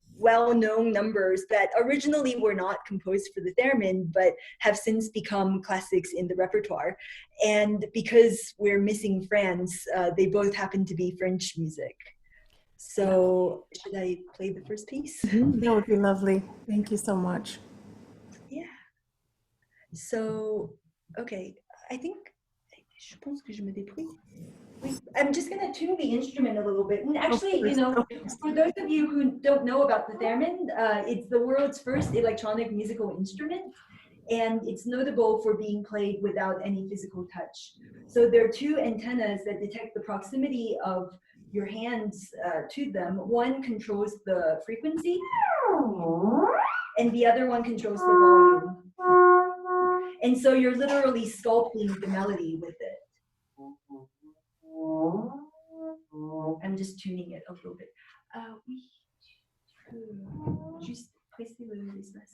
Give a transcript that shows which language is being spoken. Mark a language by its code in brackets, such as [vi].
[en] well-known numbers that originally were not composed for the theremin, but have since become classics in the repertoire. And because we're missing France, they both happen to be French music. So should I play the first piece? That would be lovely. Thank you so much. Yeah. So, okay, I think, [fr] je pense que je me débrouille. [en] I'm just going to tune the instrument a little bit. And actually, you know, for those of you who don't know about the theremin, it's the world's first electronic musical instrument, and it's notable for being played without any physical touch. So there are two antennas that detect the proximity of your hands to them. One controls the frequency, and the other one controls the volume. And so you're literally sculpting the melody with it. I'm just tuning it a little bit. [fr] Oui, tu peux juste presser l'espace.